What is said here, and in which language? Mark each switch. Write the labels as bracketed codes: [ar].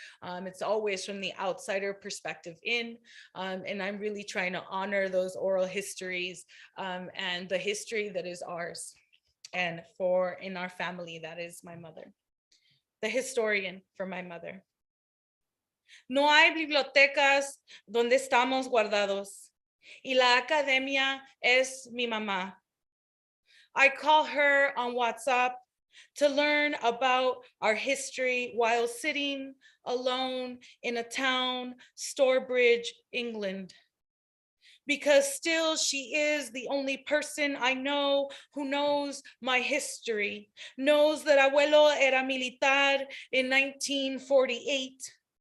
[en] It's always from the outsider perspective in, and I'm really trying to honor those oral histories and the history that is ours. And in our family, that is my mother. The historian for my mother. [es] No hay bibliotecas donde estamos guardados, y la academia es mi mamá. [en] I call her on WhatsApp to learn about our history while sitting alone in a town, Storebridge, England. Because still she is the only person I know who knows my history, knows that [es] abuelo era militar [en] in 1948.